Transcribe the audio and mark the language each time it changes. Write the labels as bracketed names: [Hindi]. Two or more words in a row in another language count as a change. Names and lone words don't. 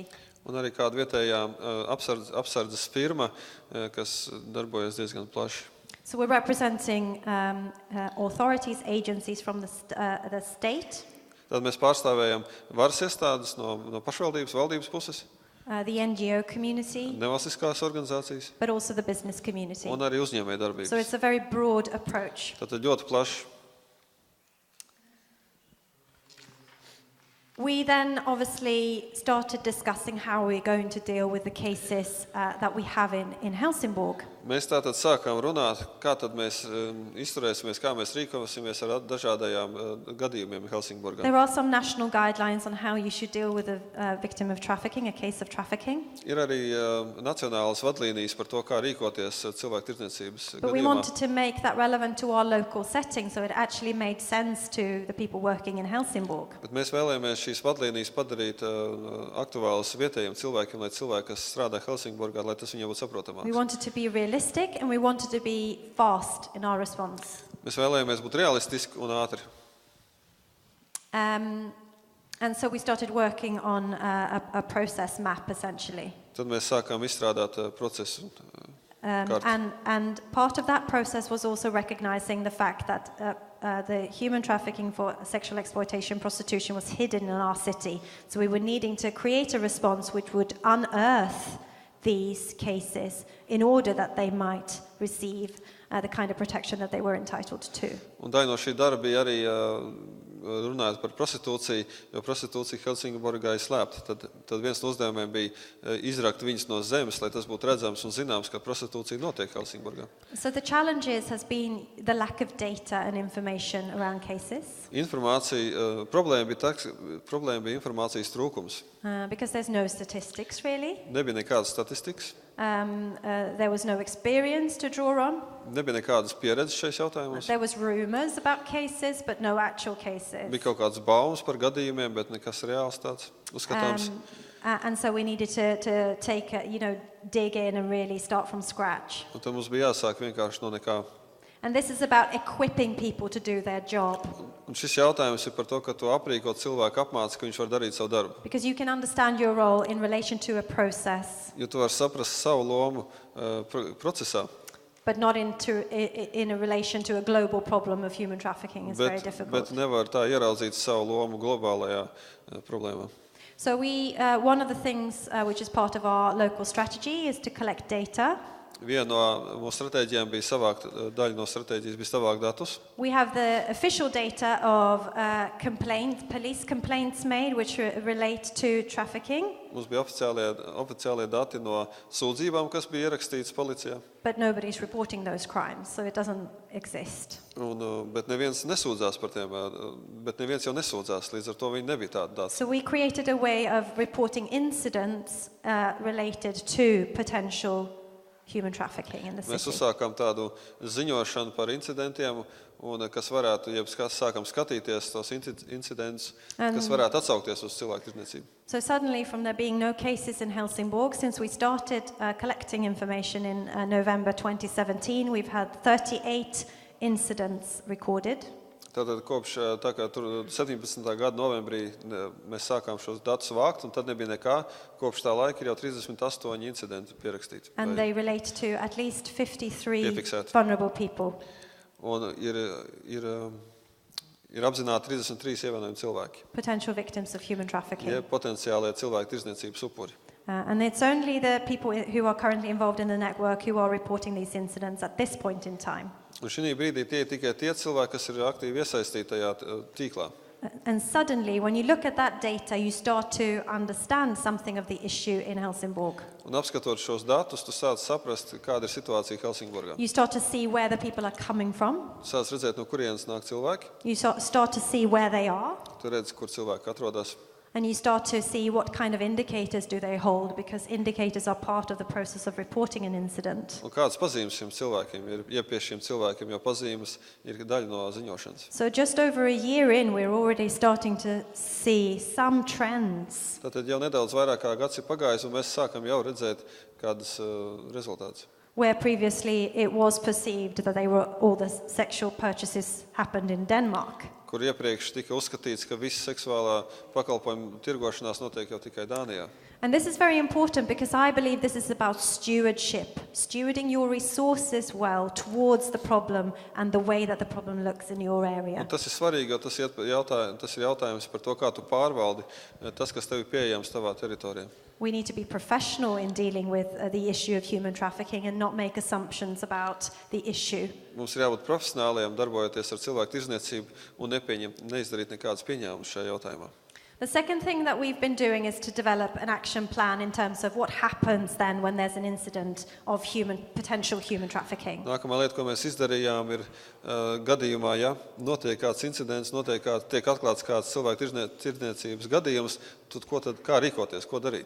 [Latvian] Un arī kāda vietējā apsardzes firma, kas darbojas diezgan plaši. [English] So we're representing authorities, agencies from the state. [Latvian] Tad mēs pārstāvējam varas iestādes no pašvaldības, valdības puses. [English] The NGO community. [Latvian] Nevalstiskās organizācijas. [English] But also the business community. [Latvian] Un arī uzņēmējdarbības. [English] So it's a very broad approach. [Latvian] Tātad ļoti plašs. [English] We then obviously started discussing how we're going to deal with the cases that we have in Helsingborg. [Latvian] Mēs tātad sākām runāt, kā tad mēs izturēsimies, kā mēs rīkosimies ar dažādajām gadījumiem Helsingborgā. [English] There are some national guidelines on how you should deal with a victim of trafficking, a case of trafficking. [Latvian] Ir arī nacionālas vadlīnijas par to, kā rīkoties cilvēktirdzniecības gadījumā. [English] But we wanted to make that relevant to our local setting, so it actually made sense to the people working in Helsingborg. [Latvian] Bet mēs vēlējāmies šīs vadlīnijas padarīt aktuālas vietējiem cilvēkiem, lai cilvēki, kas strādā Helsingborgā, lai tas viņiem būtu saprotamāks. [English] We wanted to be realistic and we wanted to be fast in our response. [Latvian] Mēs vēlējāmies būt realistiski un ātri. [English] And so we started working on a process map essentially. [Latvian] Tad mēs sākām izstrādāt procesu. [English] And part of that process was also recognizing the fact that the human trafficking for sexual exploitation, prostitution was hidden in our city. So we were needing to create a response which would unearth these cases in order that they might receive the kind of protection that they were entitled to. [Latvian] Un daļa no šī darba bija arī runājot par prostitūciju, jo prostitūcija Helsingborgā ir slēpta. Tad viens no uzdevumiem bija izrakt viņus no zemes, lai tas būtu redzams un zināms, ka prostitūcija notiek Helsingborgā. [English] So the challenges has been the lack of data and information around cases. [Latvian] Problēma bija informācijas trūkums. [English] Because there's no statistics really. [Latvian] Nebija nekādas statistikas. [English] There was no experience to draw on. [Latvian] Nebija nekādas pieredzes šajos jautājumos. [English] There was rumors about cases, but no actual cases. [Latvian] Bija kaut kāds baumas par gadījumiem, bet nekas reāls tāds uzskatāms. [English] And so we needed to take dig in and really start from scratch. [Latvian] Un tad mums bija jāsāk vienkārši no nekā. [English] And this is about equipping people to do their job. [Latvian] Un šis jautājums ir par to, ka tu aprīkot cilvēku apmāci, ka viņš var darīt savu darbu. [English] Because you can understand your role in relation to a process, [Latvian] Jo tu vari saprast savu lomu procesā, [English] but not in a relation to a global problem of human trafficking. It's very [Latvian] bet [English] difficult. [Latvian] nevar tā ieraudzīt savu lomu globālajā problēmā. [English] So one of the things which is part of our local strategy is to collect data. [Latvian] Viena no mūsu stratēģijām bija savākt, daļa no stratēģijas bija savākt datus. [English] We have the official data of police complaints made which relate to trafficking. [Latvian] Mums bija oficiālie dati no sūdzībām, kas bija ierakstītas policijā. [English] But nobody's reporting those crimes, so it doesn't exist. [Latvian] Bet neviens nesūdzās par tiem, bet neviens jau nesūdzās, līdz ar to viņi nebija tādi dati. [English] So we created a way of reporting incidents related to potential human trafficking in the city. [Latvian] Mēs uzsākām tādu ziņošanu par incidentiem, un kas varētu, sākam skatīties tos incidentus, kas varētu atsaukties uz cilvēktirdzniecību. [English] So suddenly, from there being no cases in Helsingborg, since we started collecting information in November 2017, we've had 38 incidents recorded. [Latvian] Tātad kopš tā kā tur 17. gada novembrī mēs sākām šos datus vākt, un tad nebija nekā. Kopš tā laika ir jau 38 incidenti pierakstīti. [English] And they relate to at least 53 [Latvian] Piefiksēti. [English] vulnerable people. [Latvian] Un ir apzināti 33 ievainojumi cilvēki. [English] Potential victims of human trafficking. [Latvian] Ja potenciālie cilvēktirdzniecības upuri. [English] And it's only the people who are currently involved in the network who are reporting these incidents at this point in time. [Latvian] Un šī brīdī tie ir tikai tie cilvēki, kas ir aktīvi iesaistīti tajā tīklā. [English] And suddenly, when you look at that data, you start to understand something of the issue in Helsingborg. [Latvian] Un apskatot šos datus, tu sāc saprast, kāda ir situācija Helsingborgā. [English] You start to see where the people are coming from. [Latvian] Sāc redzēt, no kurienes nāk cilvēki. [English] You start to see where they are. [Latvian] Tu redzi, kur cilvēki atrodas. [English] And you start to see what kind of indicators do they hold, because indicators are part of the process of reporting an incident. [Latvian] Un kādas pazīmes šiem cilvēkiem ir? Ja pie šiem cilvēkiem jau pazīmes ir daļa no ziņošanas. [English] So just over a year in, we're already starting to see some trends. [Latvian] Tātad jau nedaudz vairāk kā gads ir pagājis, un mēs sākam jau redzēt kādas rezultātus. [English] Where previously it was perceived that all the sexual purchases happened in Denmark. [Latvian] Kur iepriekš tika uzskatīts, ka visa seksuālā pakalpojuma tirgošanās notiek jau tikai Dānijā. [English] And this is very important because I believe this is about stewardship, stewarding your resources well towards the problem and the way that the problem looks in your area. [Latvian] Un tas ir svarīgi, jo tas ir jautājums par to, kā tu pārvaldi tas, kas tev ir pieejams tavā teritorijā. [English] We need to be professional in dealing with the issue of human trafficking and not make assumptions about the issue. [Latvian] Mums ir jābūt profesionāliem, darbojoties ar cilvēktirdzniecību un neizdarīt nekādas pieņēmumus šajā jautājumā. [English] The second thing that we've been doing is to develop an action plan in terms of what happens then when there's an incident of potential human trafficking. [Latvian] Nākamā lieta, ko mēs izdarījām, ir gadījumā, ja notiek kāds incidents, tiek atklāts kāds cilvēktirdzniecības gadījums, tad kā rīkoties, ko darīt?